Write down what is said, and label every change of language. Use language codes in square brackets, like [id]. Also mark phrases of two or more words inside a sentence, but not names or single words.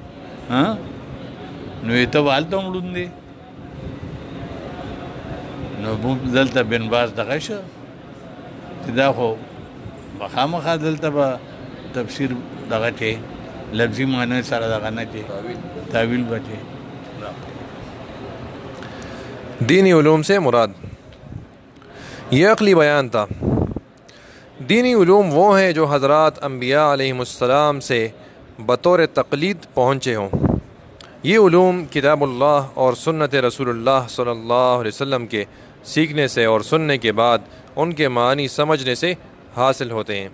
[ps] نو یې ته به هلته هم ړوند دی نو دلته بن باز دغه شو چې دا خو خامخا دلته به تفسیر دغه کې لفظي معنی سره دغه نه کې تعویل به کې۔ [ur] دینی علوم سے مراد یہ عقلی بیان تھا۔ دینی علوم وہ ہیں جو حضرات انبیاء علیہم السلام سے بطور تقلید پہنچے ہوں۔ یہ علوم کتاب اللہ اور سنت رسول اللہ صلی اللہ علیہ وسلم کے سیکھنے سے اور سننے کے بعد ان کے معنی سمجھنے سے حاصل ہوتے ہیں۔